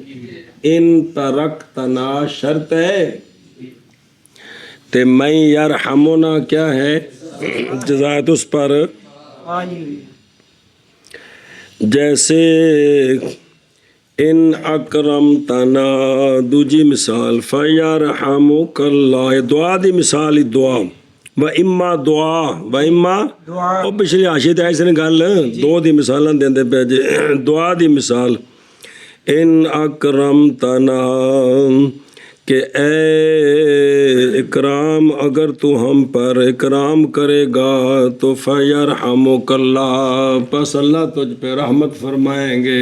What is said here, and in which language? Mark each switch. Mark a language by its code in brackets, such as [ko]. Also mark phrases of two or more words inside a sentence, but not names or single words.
[ar] ان ترکتنا [ur] شرط ہے، تے [ar] من یرحمنا [ur] کیا ہے؟ جزا ہے، تو اس پر آئی ہوئی ہے. [pa] جیسے [ar] ان اکرمتنا، [pa] دوجی مثال [ar] فیرحمک اللہ، [pa] دعا دی مثال، دعا و اما دعا و اما دعا وہ پچھلی حاشیے تے ایسے نے گل دو دی مثالاں دیندے پے جی. دعا دی مثال [ar] ان اکرمتنا [ur] کہ اے اکرام اگر تو ہم پر اکرام کرے گا تو [ar] فیرحمک اللہ، [ur] پس اللہ تجھ پہ رحمت فرمائیں گے.